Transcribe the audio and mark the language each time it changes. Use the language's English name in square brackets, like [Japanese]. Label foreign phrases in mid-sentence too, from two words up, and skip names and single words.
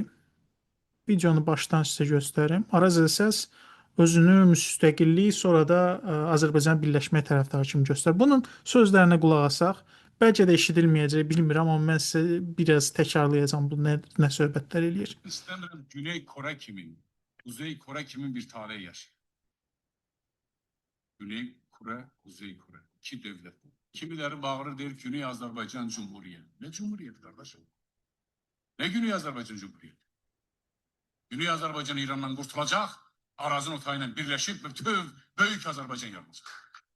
[Azerbaijani] Videonu başdan sizə göstərim. Araz Elsəs özünü müstəqillik, sonra da Azərbaycan birləşmək tərəfdarı kimi göstərir. Bunun sözlərinə qulaq asaq, bəlkə də eşidilməyəcək, bilmirəm, amma mən sizə biraz təkrarlayacağam bu nə söhbətlər eləyir. İstəmirəm Güney Kore kimin, Kuzey Kore kimin bir taleyi yaşayır. [Turkish] Güney Kore, Kuzey Kore. İki devlet. Kimileri bağırır der Güney Azerbaycan Cumhuriyeti. Ne Cumhuriyeti kardeşim? Ne Güney Azerbaycan Cumhuriyeti? Güney Azerbaycan İran'dan kurtulacak, Arazın otayla birleşip bütün büyük Azerbaycan yaratacak.